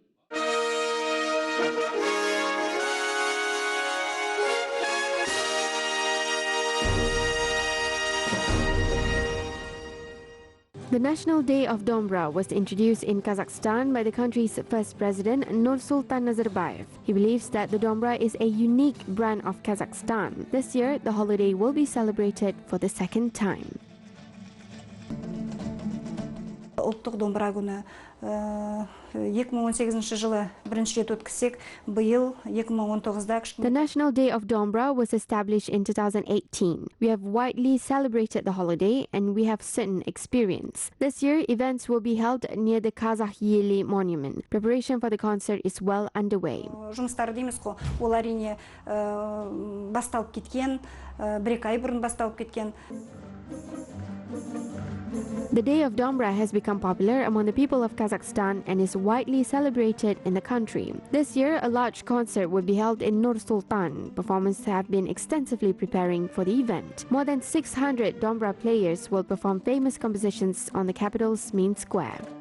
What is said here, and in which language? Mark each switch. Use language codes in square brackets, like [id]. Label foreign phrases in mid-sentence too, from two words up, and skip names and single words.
[en] The National Day of Dombra was introduced in Kazakhstan by the country's first president, Nur Sultan Nazarbayev. He believes that the Dombra is a unique brand of Kazakhstan. This year, the holiday will be celebrated for the second time. [kk] ұлттық домбыра күні 2018 жылы бірінші рет өткізсек, биыл 2019-да [en] The National Day of Dombra was established in 2018. We have widely celebrated the holiday and we have certain experience. This year, events will be held near the Kazakh Joly monument. Preparation for the concert is well underway. [kk] Жұмыстары дейміз қой, ол әрине басталып кеткен, бір-екі ай бұрын басталып кеткен. [en] The Day of Dombra has become popular among the people of Kazakhstan and is widely celebrated in the country. This year, a large concert will be held in Nur Sultan. Performers have been extensively preparing for the event. More than 600 Dombra players will perform famous compositions on the capital's main square.